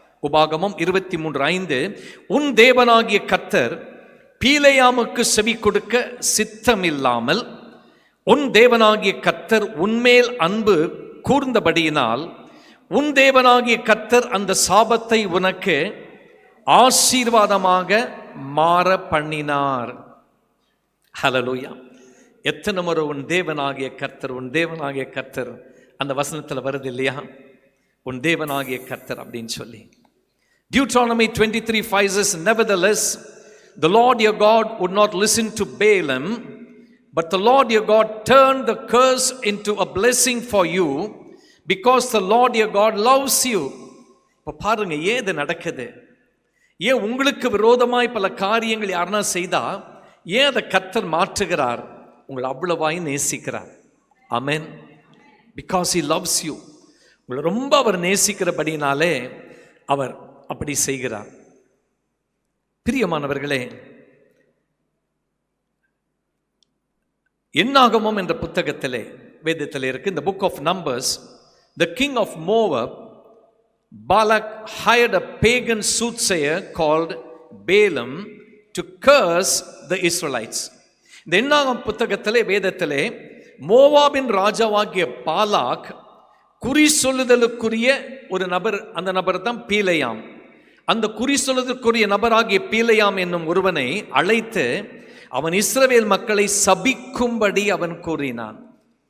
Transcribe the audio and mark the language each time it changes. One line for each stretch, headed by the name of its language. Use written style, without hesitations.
Tamil: உபாகமம் 23:5. உன் தேவனாகிய கர்த்தர் பீலேயாமுக்கு செவி கொடுக்க சித்தமில்லாமல் உன் தேவனாகிய கர்த்தர் உன்மேல் அன்பு கூர்ந்தபடியினால் உன் தேவனாகிய கர்த்தர் அந்த சாபத்தை உனக்கு ஆசீர்வாதமாக மாற பண்ணினார். ஹல்லேலூயா. எத்தனை முறை உன் தேவனாகிய கர்த்தர், உன் தேவனாகிய கர்த்தர் அந்த வசனத்தில் வருது இல்லையா, உன் தேவனாகிய கர்த்தர் அப்படின்னு சொல்லி.
English: Deuteronomy 23:5 says, nevertheless the Lord your God would not listen to Balaam, but the Lord your God turned the curse into a blessing for you because the Lord your God loves you.
Tamil: இப்போ பாருங்க ஏது நடக்குது. ஏன் உங்களுக்கு விரோதமாய் பல காரியங்கள் யாருன்னா செய்தா ஏன் அதை கர்த்தர் மாற்றுகிறார்? உங்களை அவ்வளவாய் நேசிக்கிறார். ஆமென்.
English: Because he loves you.
Tamil: உங்களை ரொம்ப அவர் நேசிக்கிறபடினாலே அவர் அப்படி செய்கிறார். பிரியமானவர்களே, என்னாகமம் என்ற புத்தகத்திலே வேதத்திலே இருக்கு, இந்த
English: Book of Numbers, the king of Moab, Balak, hired a pagan soothsayer called Balaam to curse the Israelites.
Tamil: இந்த என்னாகமம் புத்தகத்திலே வேதத்திலே மோவாபின் ராஜாவாகிய பாலாக் குறி சொல்லுதலுக்குரிய ஒரு நபர், அந்த நபர் தான் பீலேயாம். அந்த குறி சொல்லுதலுக்குரிய நபராகிய பீலேயாம் என்னும் ஒருவனை அழைத்து அவன் இஸ்ரவேல் மக்களை சபிக்கும்படி அவன் கூறினான்.